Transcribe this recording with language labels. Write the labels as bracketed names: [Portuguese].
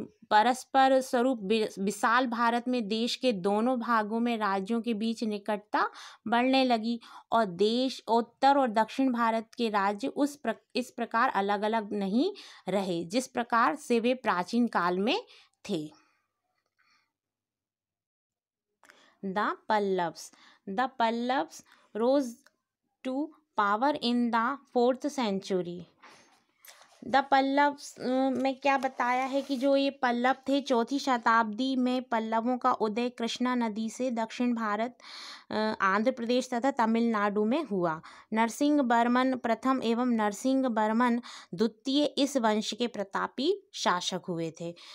[Hindi] परस्पर स्वरूप विशाल भारत में देश के दोनों भागों में राज्यों के बीच निकटता बढ़ने लगी और देश उत्तर और दक्षिण भारत के राज्य इस प्रकार अलग अलग नहीं रहे जिस प्रकार से वे प्राचीन काल में थे. [English] The Pallavas rose to power in the 4th century. [Hindi] The Pallavas में क्या बताया है कि जो ये पल्लव थे, 4वीं शताब्दी में पल्लवों का उदय कृष्णा नदी से दक्षिण भारत, आंध्र प्रदेश तथा तमिलनाडु में हुआ. नरसिंह वर्मन प्रथम एवं नरसिंह वर्मन द्वितीय इस वंश के प्रतापी शासक हुए थे.